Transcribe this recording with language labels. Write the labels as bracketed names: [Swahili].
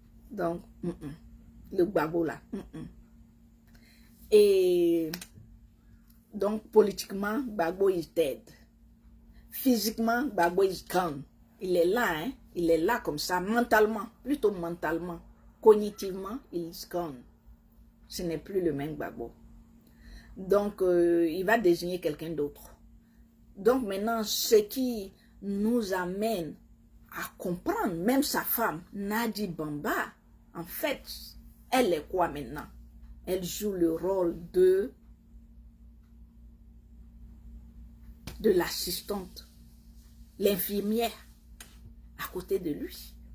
[French] Donc, le Gbagbo là. Et donc, politiquement, [English] Gbagbo is dead. [French] Physiquement, [English] Gbagbo is gone. [French] Il est là, hein. Il est là comme ça, mentalement, plutôt mentalement. Cognitivement, il [English] is gone. [French] Ce n'est plus le même Gbagbo. Donc, il va désigner quelqu'un d'autre. Donc maintenant, ce qui nous amène à comprendre, même sa femme, Nadi Bamba, En fait, elle est quoi maintenant? Elle joue le rôle de l'assistante, l'infirmière à côté de lui.